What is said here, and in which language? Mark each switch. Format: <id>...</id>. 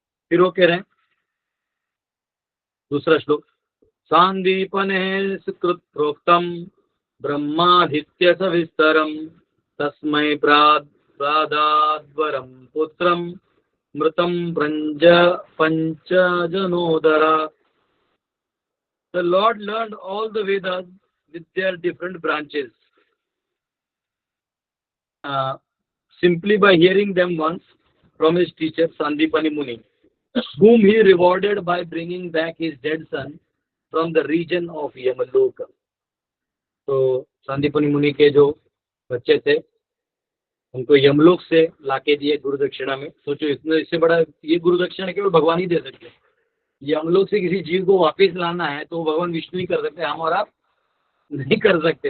<hi>फिर वो कह रहे हैं दूसरा श्लोक,</hi> <sa>सांदीपने सुकृत प्रोक्तम ब्रह्मादित्य सविस्तरम तस्मै प्रादाद्वरम पुत्रम मृतम प्रंज पंचजनोदरा।</sa> <en>The Lord learned all the Vedas with their different branches simply by hearing them once from his teacher Sandipani Muni, whom he rewarded by bringing back his dead son from the region of Yamaloka.</en> <hi>तो सांदीपनि मुनि के जो बच्चे थे उनको यमलोक से लाके दिए गुरु दक्षिणा में। सोचो, इतना इससे बड़ा ये गुरु दक्षिणा केवल भगवान ही दे सकते हैं। यमलोक से किसी जीव को वापस लाना है तो भगवान विष्णु ही कर सकते हैं, हम और आप नहीं कर सकते।</hi>